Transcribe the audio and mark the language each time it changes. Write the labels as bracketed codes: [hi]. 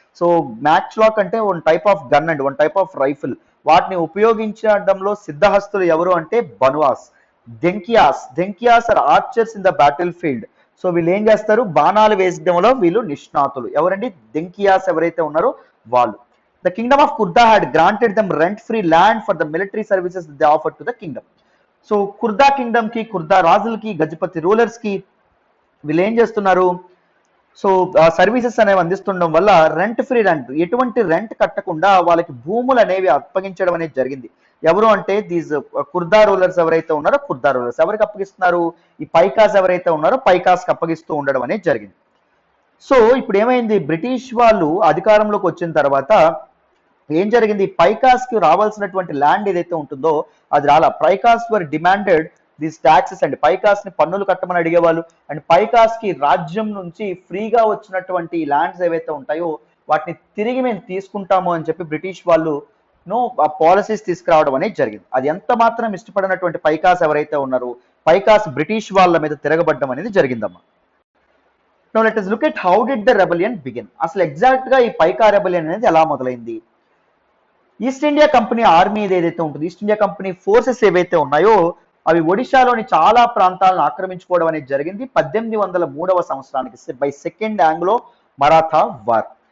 [te] So match lock అంటే one type of gun and one type of rifle, వాటిని ఉపయోగించడంలో సిద్ధహస్తులు ఎవరు అంటే బనువాస్. దెంకియాస్ [en] Are archers in the battlefield. [te] So వీళ్ళు ఏం చేస్తారు, బాణాలు వేసడంలో వీళ్ళు నిష్ణాతులు. ఎవరండి? దెంకియాస్ ఎవరైతే ఉన్నారో వాళ్ళు. [en] The kingdom of Kurda had granted them rent-free land for the military services they offered to the kingdom. [te] So Kurda kingdom ki, Kurda రాజులకి, Gajapati rulers కి వీళ్ళు ఏం చేస్తున్నారు, సో సర్వీసెస్ అనేవి అందిస్తుండడం వల్ల రెంట్, ఎటువంటి రెంట్ కట్టకుండా వాళ్ళకి భూములు అనేవి అప్పగించడం అనేది జరిగింది. ఎవరు అంటే దీస్ కుర్దా రూలర్స్ ఎవరైతే ఉన్నారో కుర్దా రూలర్స్ ఎవరికి అప్పగిస్తున్నారు, ఈ పైకాస్ ఎవరైతే ఉన్నారో పైకాస్కి అప్పగిస్తూ ఉండడం అనేది జరిగింది. సో ఇప్పుడు ఏమైంది, బ్రిటిష్ వాళ్ళు అధికారంలోకి వచ్చిన తర్వాత ఏం జరిగింది, పైకాస్ కి రావాల్సినటువంటి ల్యాండ్ ఏదైతే ఉంటుందో అది రాలా. పైకాస్ [en] were demanded these taxes [te] అండ్ పైకాస్ ని పన్నులు కట్టమని అడిగేవాళ్ళు. అండ్ పైకాస్ కి రాజ్యం నుంచి ఫ్రీగా వచ్చినటువంటి ల్యాండ్స్ ఏవైతే ఉంటాయో వాటిని తిరిగి మేము తీసుకుంటాము అని చెప్పి బ్రిటిష్ వాళ్ళు పాలసీస్ తీసుకురావడం అనేది జరిగింది. అది ఎంత మాత్రం ఇష్టపడినటువంటి పైకాస్ ఎవరైతే ఉన్నారో పైకాస్ బ్రిటిష్ వాళ్ళ మీద తిరగబడ్డం అనేది జరిగిందమ్మా. [en] Now let us look at how did the rebellion begin. [te] అసలు ఎగ్జాక్ట్ గా ఈ పైకా రెబెలియన్ అనేది ఎలా మొదలైంది. ఈస్ట్ ఇండియా కంపెనీ ఆర్మీ ఏదైతే ఉంటుంది, ఈస్ట్ ఇండియా కంపెనీ ఫోర్సెస్ ఏవైతే ఉన్నాయో అవి ఒడిశాలోని చాలా ప్రాంతాలను ఆక్రమించుకోవడం అనేది జరిగింది 1803వ సంవత్సరానికి by second Anglo Maratha war.